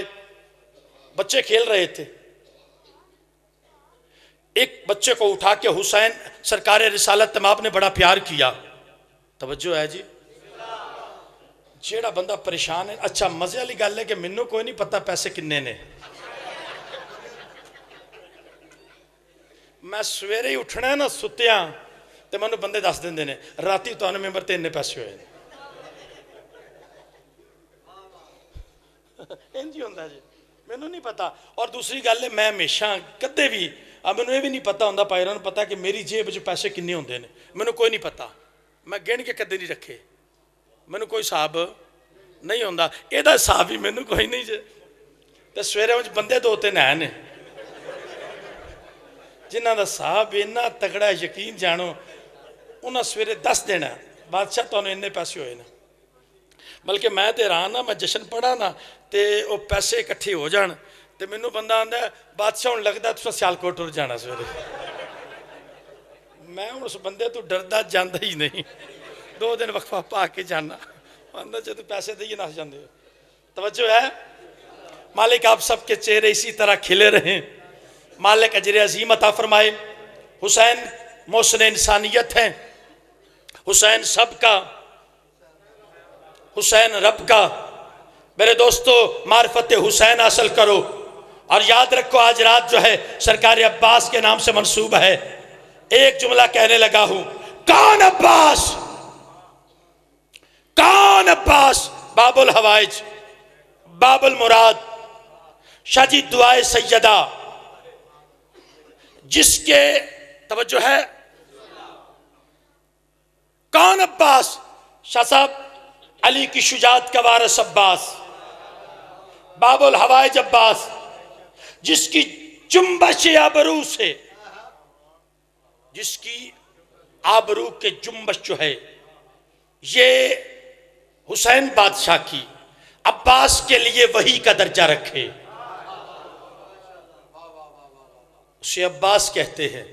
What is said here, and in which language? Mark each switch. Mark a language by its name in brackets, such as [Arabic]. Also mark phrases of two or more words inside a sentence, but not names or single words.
[Urdu] بچے کھیل رہے تھے، ایک بچے کو اٹھا کے حسین سرکار رسالت تمام نے بڑا پیار کیا. توجہ ہے جی. [Punjabi] جیڑا بندہ پریشان ہے، اچھا مزے والی گل ہے کہ مینوں کوئی نہیں پتا پیسے کنے نے. میں سویرے ہی اٹھنا ہے نا ستیاں تے مینوں بندے دس دیندے نے راتی تانوں ممبر تے اننے پیسے ہوئے. انجی ہوندا جی، مینوں نہیں پتا. اور دوسری گل ہے میں ہمیشہ کدے بھی مینوں یہ بھی نہیں پتا ہوندا، پائراں نوں پتا کہ میری جیب وچ پیسے کنے ہوندے نے، مینوں کوئی نہیں پتا. میں گن کے کدے نہیں رکھے، مینوں کوئی حساب نہیں ہوندا. یہ حساب ہی مینوں کوئی نہیں جے. تے سویرے وچ بندے 2-3 ہیں جنہاں دا حساب اتنا تگڑا یقین جانو، انہاں سویرے 10 دینا بادشاہ تانوں اننے پیسے ہوئے نا. بلکہ میں تے حیران ہاں، میں جشن پڑھا نا تے وہ پیسے اکٹھے ہو جان تے مینوں بندہ آندا ہے بادشاہ ہن لگدا تساں سیالکوٹ ٹر جانا سویرے. میں اس بندے تو ڈردا جاندا ہی نہیں، 2 دن وقفہ پا کے جانا آندا جے تو پیسے دئیے نس جاندے ہو. [Urdu] توجہ ہے. مالک آپ سب کے چہرے اسی طرح کھلے رہیں، مالک اجر عظیم عطا فرمائے. حسین محسن انسانیت ہیں، حسین سب کا، حسین رب کا. میرے دوستو معرفت حسین حاصل کرو اور یاد رکھو آج رات جو ہے سرکار عباس کے نام سے منسوب ہے. ایک جملہ کہنے لگا ہوں، کون عباس؟ کون عباس؟ باب الحوائج، باب المراد، شاہ جی دعائے سیدہ، جس کے توجہ ہے. کون عباس؟ شاہ صاحب علی کی شجاعت کا وارث عباس. باب الحوائج عباس، جس کی جنبش آبرو سے، جس کی آبرو کے جنبش جو ہے یہ حسین بادشاہ کی عباس کے لیے وحی کا درجہ رکھے، اسے عباس کہتے ہیں.